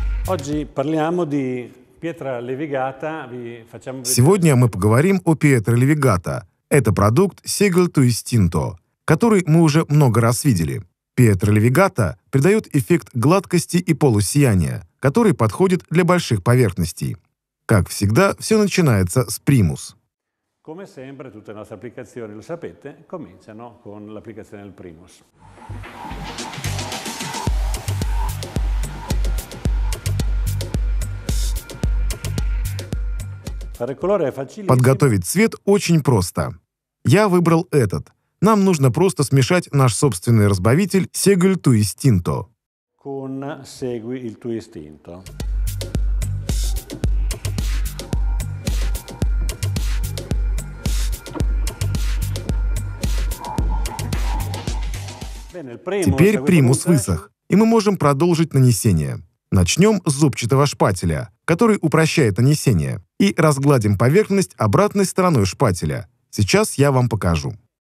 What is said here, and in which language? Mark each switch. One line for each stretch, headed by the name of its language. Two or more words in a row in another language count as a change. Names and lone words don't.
Russian: Сегодня мы поговорим о Пьетро Левигато. Это продукт Segel to Istinto, который мы уже много раз видели. Пьетро Левигато придает эффект гладкости и полусияния, который подходит для больших поверхностей. Как всегда, все начинается с примус.
Italian: Come sempre, tutte le nostre applicazioni, lo sapete, cominciano con l'applicazione del primus.
Russian: Подготовить цвет очень просто. Я выбрал этот. Нам нужно просто смешать наш собственный разбавитель
Italian: Segui il tuo istinto. Con Segui il tuo istinto.
Russian: Теперь примус высох, и мы можем продолжить нанесение. Начнем с зубчатого шпателя, который упрощает нанесение, и разгладим поверхность обратной стороной шпателя. Сейчас я вам покажу.